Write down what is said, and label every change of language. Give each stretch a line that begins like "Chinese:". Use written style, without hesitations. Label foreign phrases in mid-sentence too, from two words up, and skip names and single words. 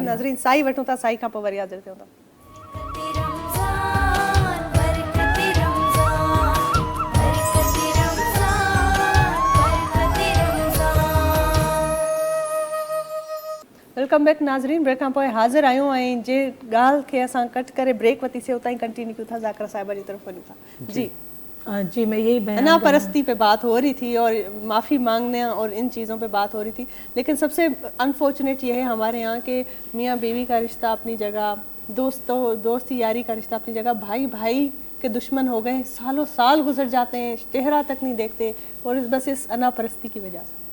Sindhi: ناظرین سائی وٹوں تا سائی کا پور یاد رکھتے ہوتا
English: welcome back
Sindhi: ناظرین، بریک کھاں پوءِ حاضر آहियूं ऐं जे ॻाल्हि खे असां कट करे ब्रेक वरितीसीं उतां ई कंटिन्यू कयूं था, ज़ाकिरा साहिबा जी तरफ़ वञूं था।
Urdu: جی میں یہی بیان انا پرستی پہ بات ہو رہی تھی اور معافی مانگنے اور ان چیزوں پہ بات ہو رہی تھی، لیکن سب سے انفارچونیٹ یہ ہے ہمارے یہاں کہ میاں بیوی کا رشتہ اپنی جگہ، دوستی یاری کا رشتہ اپنی جگہ، بھائی بھائی کے دشمن ہو گئے، سالوں سال گزر جاتے ہیں، چہرہ تک نہیں دیکھتے، اور بس اس انا پرستی کی وجہ سے۔